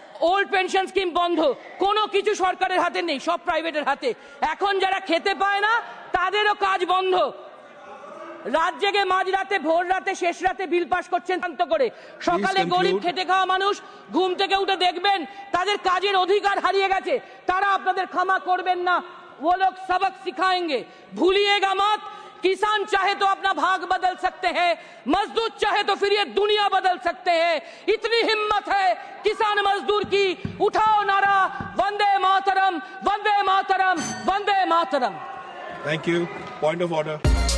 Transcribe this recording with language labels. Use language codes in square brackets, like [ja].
[bn] Old pension scheme বন্ধ, কোনো কিছু সরকারের হাতে নেই, সব প্রাইভেটের হাতে। এখন যারা খেতে পায় না তাদেরও কাজ বন্ধ। রাত জেগে মাঝরাতে, ভোর রাতে, শেষ রাতে বিল পাস করছেন শান্ত করে। সকালে গরিব খেটে খাওয়া মানুষ ঘুম থেকে উঠে দেখবেন তাদের কাজের অধিকার হারিয়ে গেছে, তারা আপনাদের ক্ষমা করবেন না। [hi] वो लोग सबक सिखाएंगे, भूलिएगा मत। किसान चाहे तो अपना भाग बदल सकते हैं, मजदूर चाहे तो फिर ये दुनिया बदल सकते हैं। इतनी हिम्मत है किसान मजदूर की, उठाओ नारा Vande Mataram, Vande Mataram, Vande Mataram. [en] Thank you. Point of order.